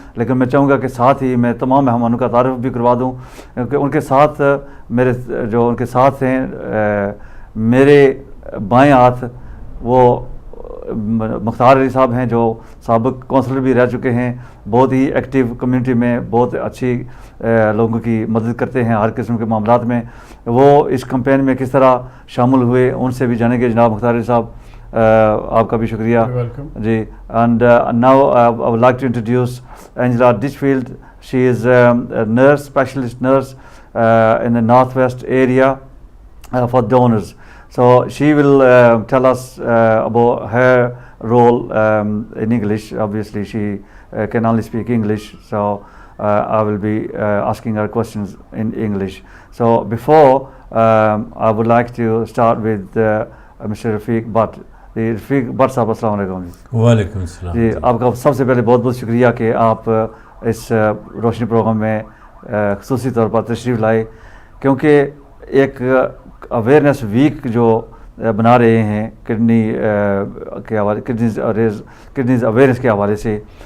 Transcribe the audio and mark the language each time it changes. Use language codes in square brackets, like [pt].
[ur] لیکن میں چاہوں گا کہ ساتھ ہی میں تمام مہمانوں کا تعارف بھی کروا دوں، کیونکہ ان کے ساتھ ان کے ساتھ ہیں میرے بائیں ہاتھ وہ مختار علی صاحب ہیں، جو سابق کونسلر بھی رہ چکے ہیں، بہت ہی ایکٹیو کمیونٹی میں بہت اچھی لوگوں کی مدد کرتے ہیں ہر قسم کے معاملات میں. وہ اس کمپین میں کس طرح شامل ہوئے ان سے بھی جانیں گے. جناب مختار علی صاحب، آپ کا بھی شکریہ جی. [en] And now I would like to introduce Angela Ditchfield. She is nurse, specialist nurse in the northwest area for donors. So she will tell us about her role in English. Obviously she can only speak English, so I will be asking her questions in English. So before I would like to start with Mr. [ur] Rafiq Butt. Rafiq but صاحب السلام علیکم. وعلیکم السلام جی. آپ کا سب سے پہلے بہت بہت شکریہ کہ آپ اس روشنی پروگرام میں خصوصی طور پر تشریف لائے، کیونکہ ایک اویئرنیس ویک جو بنا رہے ہیں کڈنی کے حوالے کڈنیز اویئرنیس کے حوالے سے.